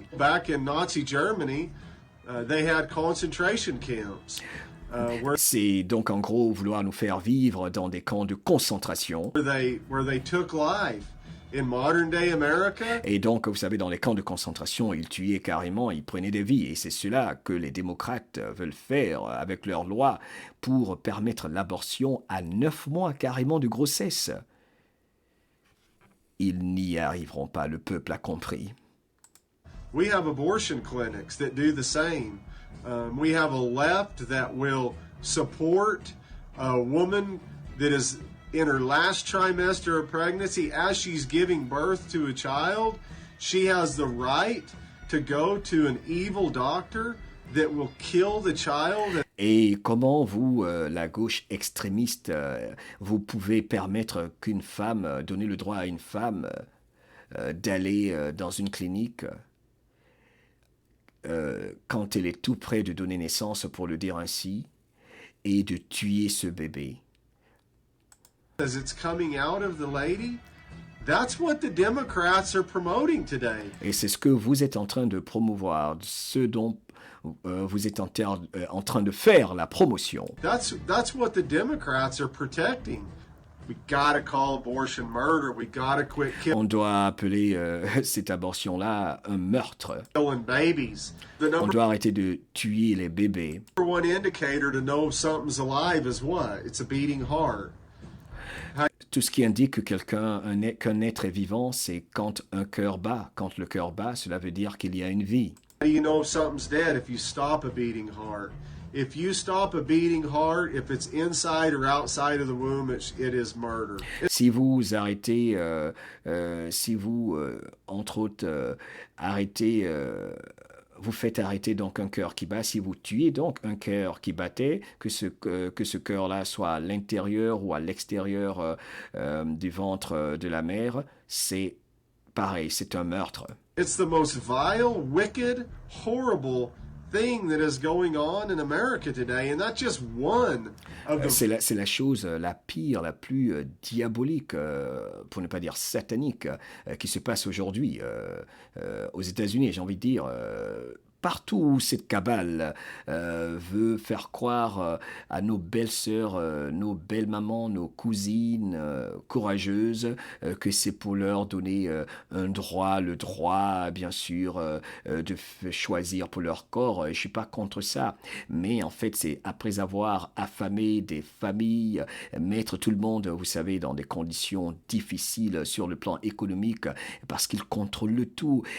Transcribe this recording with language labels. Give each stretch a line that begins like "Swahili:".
English: Back in Nazi Germany, they had concentration camps.
French: C'est donc en gros vouloir nous faire vivre dans des camps de concentration.
English: Where they took life. In modern day America,
French: et donc, vous savez, dans les camps de concentration, ils tuaient carrément, ils prenaient des vies. Et c'est cela que les démocrates veulent faire avec leurs lois pour permettre l'abortion à 9 mois carrément de grossesse. Ils n'y arriveront pas, le peuple a compris.
English: We have abortion clinics that do the same. We have a left that will support a woman that is in her last trimester of pregnancy as she's giving birth to a child. She has the right to go to an evil doctor that will kill the child.
French: Et comment vous, la gauche extrémiste, vous pouvez permettre qu'une femme, donner le droit à une femme d'aller dans une clinique quand elle est tout près de donner naissance, pour le dire ainsi, et de tuer ce bébé?
English: As it's coming out of the lady, That's what the Democrats are promoting today.
French: Et c'est ce que vous êtes en train de promouvoir, ce dont vous êtes en train de faire la promotion.
English: That's what the Democrats are protecting. We gotta call abortion murder. We gotta quit
French: On doit appeler cette abortion-là un meurtre.
English: killing babies. The
French: On
English: number
French: doit arrêter de tuer les bébés.
English: one indicator to know if something's alive is what? It's a beating heart.
French: Tout ce qui indique que qu'un être est vivant, c'est quand un cœur bat. Quand le cœur bat, cela veut dire qu'il y a une vie.
English: How do you know if something's dead? If you stop a beating heart. If you stop a beating heart, if it's inside or outside of the womb, it is murder.
French: Si vous arrêtez, si vous, entre autres, arrêtez, vous faites arrêter donc un cœur qui bat, si vous tuez donc un cœur qui battait, que ce cœur-là soit à l'intérieur ou à l'extérieur du ventre de la mère, c'est pareil, c'est un meurtre.
English: It's the most vile, wicked, horrible thing that is going on in America today, and that's just one of the
French: C'est la chose la pire, la plus diabolique, pour ne pas dire satanique, qui se passe aujourd'hui aux États-Unis, j'ai envie de dire. Partout où cette cabale veut faire croire à nos belles-sœurs, nos belles-mamans, nos cousines courageuses, que c'est pour leur donner un droit, le droit, bien sûr, de choisir pour leur corps. Je suis pas contre ça, mais en fait, c'est après avoir affamé des familles, mettre tout le monde, vous savez, dans des conditions difficiles sur le plan économique, parce qu'ils contrôlent le tout.